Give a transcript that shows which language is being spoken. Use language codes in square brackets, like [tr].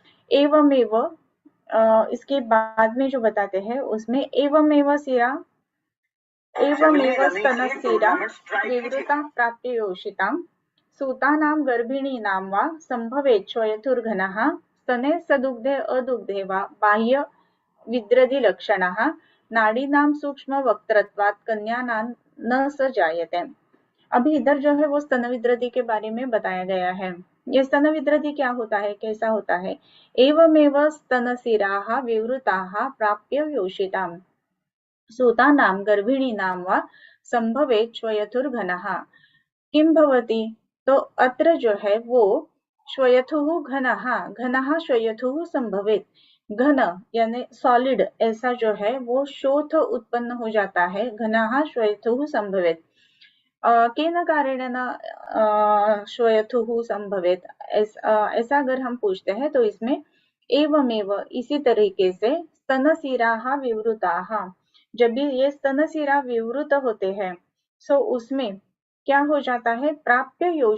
[sa] एवमेव [hi] इसके बाद में जो बताते हैं उसमें [sa] एवमेव स्तनस्थिरा विवृता प्राप्तियोषितां सूतानां गर्भिणीनां वा संभवेत् श्वयथुर्घनः स्तने सदुग्धे अदुग्धे वा बाह्य विद्रधिलक्षणः नाडीनां सूक्ष्म वक्त्रत्वात् कन्यानां न स जायते। [hi] अभी इधर जो है वो स्तन विद्रधि के बारे में बताया गया है। ये स्तन विद्रधि क्या होता है, कैसा होता है। [sa] एवमेव स्तनशिराः विवृताः प्राप्य योषितां सूतानां गर्भिणीनां वा संभवेत् श्वयथुर्घनः। किं भवति, तो अत्र [hi] जो है वो [sa] श्वयथुः घनः श्वयथुः संभवेत्। [hi] घन यानी सॉलिड ऐसा जो है वो शोथ उत्पन्न हो जाता है, [sa] घनः श्वयथुः संभवेत्। [hi] केन कारणेन श्वयथुः संभवेत्, ऐसा अगर हम पूछते हैं तो इसमें एवमेव इसी तरीके से [sa] स्तनशिराः विवृताः, [hi] जब भी ये स्तनशिरा विवृत होते हैं सो उसमें क्या हो जाता है, प्राप्य